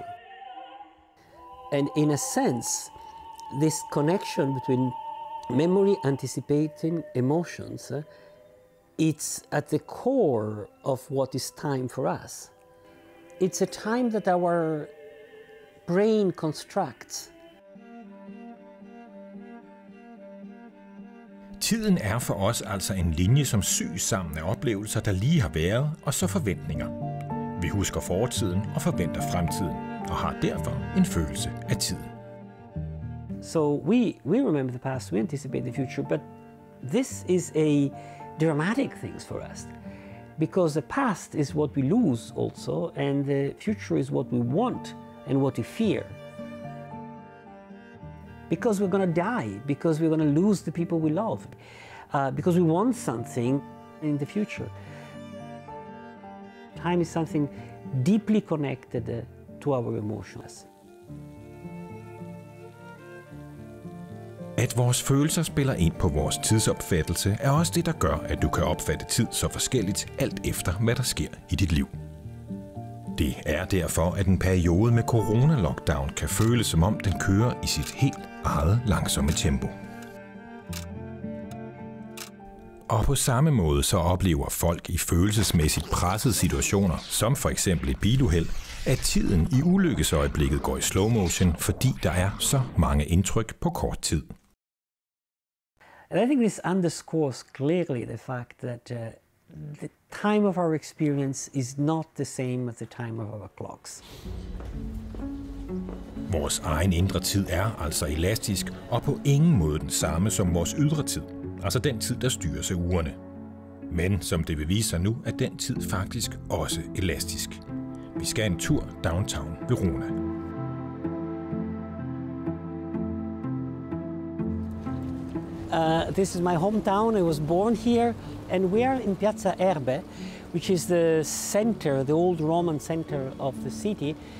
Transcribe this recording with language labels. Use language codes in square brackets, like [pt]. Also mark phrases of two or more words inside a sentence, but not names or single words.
[en] And in a sense, this connection between memory, anticipating emotions, it's at the core of what is time for us. It's a time that our brain constructs. [da] Tiden er for os altså en linje, som syes sammen af oplevelser, der lige har været, og så forventninger. Vi husker fortiden og forventer fremtiden, og har derfor en følelse af tiden. [en] So we remember the past, we anticipate the future, but this is a dramatic thing for us. Because the past is what we lose also, and the future is what we want and what we fear. Because we're going to die, because we're going to lose the people we love, because we want something in the future. Time is something deeply connected to our emotions. [da] At vores følelser spiller ind på vores tidsopfattelse, er også det, der gør, at du kan opfatte tid så forskelligt, alt efter hvad der sker i dit liv. Det er derfor, at en periode med corona-lockdown kan føles som om den kører i sit helt eget langsomme tempo. Og på samme måde så oplever folk i følelsesmæssigt pressede situationer, som for eksempel et biluheld, at tiden i ulykkesøjeblikket går i [en] slow motion, [da] fordi der er så mange indtryk på kort tid. [en] And I think this underscores clearly the fact that the time of our experience is not the same as the time of our clocks. [da] Vores egen indre tid er altså elastisk og på ingen måde den samme som vores ydre tid, altså den tid, der styres af ugerne. Men som det vil vise sig nu, er den tid faktisk også elastisk. Vi skal en tur downtown Verona. [en] This is my hometown. I was born here, and we are in Piazza Erbe, which is the center, the old Roman center of the city.